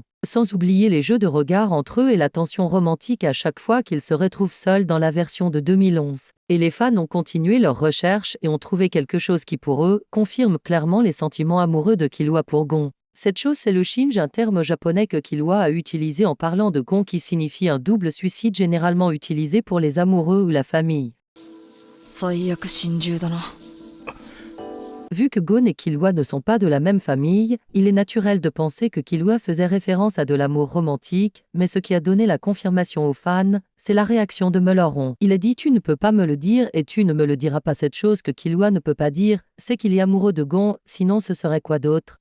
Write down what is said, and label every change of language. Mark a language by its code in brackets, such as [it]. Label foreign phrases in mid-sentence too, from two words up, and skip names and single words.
[fr] Sans oublier les jeux de regard entre eux et la tension romantique à chaque fois qu'ils se retrouvent seuls dans la version de 2011. Et les fans ont continué leurs recherches et ont trouvé quelque chose qui pour eux confirme clairement les sentiments amoureux de Killua pour Gon. Cette chose c'est le shinji, un terme japonais que Killua a utilisé en parlant de Gon qui signifie un double suicide généralement utilisé pour les amoureux ou la famille. [ja] 最悪心中だな [fr] Vu que Gon et Killua ne sont pas de la même famille, il est naturel de penser que Killua faisait référence à de l'amour romantique, mais ce qui a donné la confirmation aux fans, c'est la réaction de Meuleron. Il a dit « Tu ne peux pas me le dire et tu ne me le diras pas ». Cette chose que Killua ne peut pas dire, c'est qu'il est amoureux de Gon, sinon ce serait quoi d'autre?